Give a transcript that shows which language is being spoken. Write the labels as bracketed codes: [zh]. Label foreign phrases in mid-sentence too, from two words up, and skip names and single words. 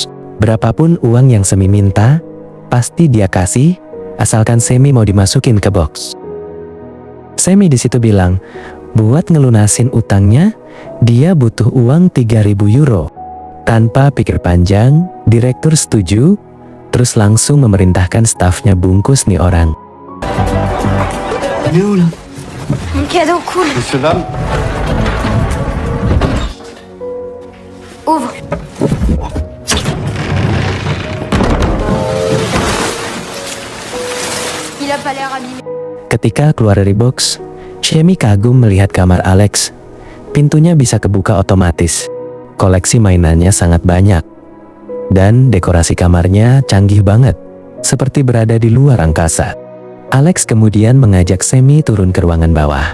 [id] Berapapun uang yang Sammy minta, pasti dia kasih, asalkan Sammy mau dimasukin ke box. Sammy di situ bilang, buat ngelunasin utangnya, dia butuh uang 3.000 euro. Tanpa pikir panjang, direktur setuju, terus langsung memerintahkan stafnya bungkus nih orang. [fr] Il est où là? Un cadeau cool. Monsieur, dame, Ouvre. Il a pas l'air abîmé. [id] Ketika keluar dari box, Sammy kagum melihat kamar Alex. Pintunya bisa kebuka otomatis. Koleksi mainannya sangat banyak. Dan dekorasi kamarnya canggih banget, seperti berada di luar angkasa. Alex kemudian mengajak Sammy turun ke ruangan bawah.